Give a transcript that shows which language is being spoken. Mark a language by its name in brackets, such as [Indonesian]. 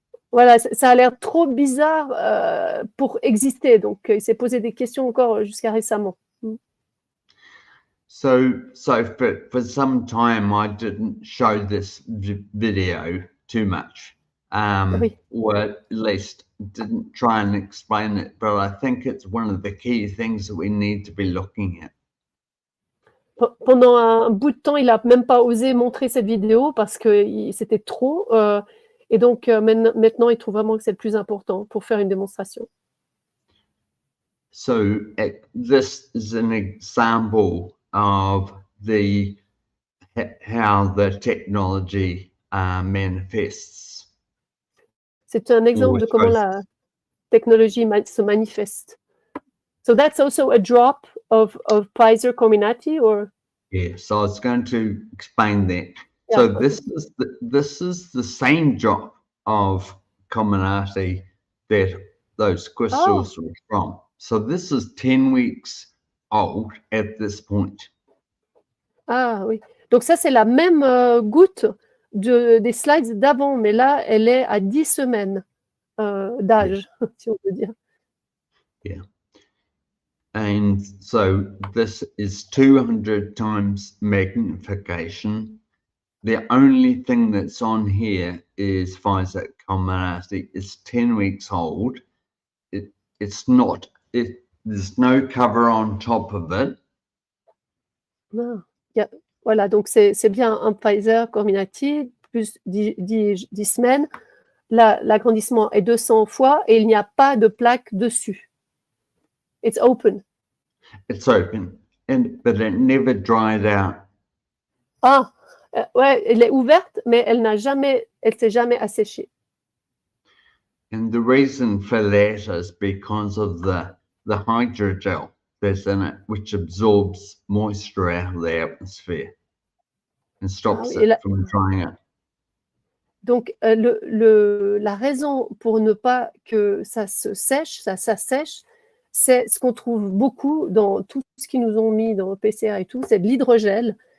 [French] Voilà, ça a l'air trop bizarre pour exister. Donc, il s'est posé des questions encore jusqu'à récemment. [English] So for some time, I didn't show this video too much, or at least didn't try and explain it. But I think it's one of the key things that we need to be looking at. [French] Pendant un bout de temps, il n'a même pas osé montrer cette vidéo parce que c'était trop. Et donc, maintenant, il trouve vraiment que c'est le plus important pour faire une démonstration. [English] So this is an example of how the technology manifests. [French] C'est un exemple de comment la technologie se manifeste. [English] So that's also a drop of Pfizer Comirnaty, or? Yeah, so I was going to explain that. Yeah, so this is the same drop of Comirnaty that those crystals were from. So this is 10 weeks old at this point. [French] Ah oui. Donc ça, c'est la même goutte des slides d'avant, mais là, elle est à 10 semaines d'âge, si on peut dire. [English] Yeah. And so this is 200 times magnification. The only thing that's on here is Pfizer Comirnaty. It's 10 weeks old. There's no cover on top of it. [French] Voilà, donc c'est bien un Pfizer Comirnaty, plus 10 semaines. L'agrandissement est 200 fois et il n'y a pas de plaque dessus. [English] It's open. It's open, but it never dried out. [French] Ah, ouais, elle est ouverte, mais elle s'est jamais asséchée. [English] And the reason for that is because of the hydrogel that's in it, which absorbs moisture out of the atmosphere and stops it from drying out. [French] Donc, la raison pour ne pas que ça s'assèche, c'est ce qu'on trouve beaucoup dans tout ce qu'ils nous ont mis dans le PCR et tout, c'est de l'hydrogel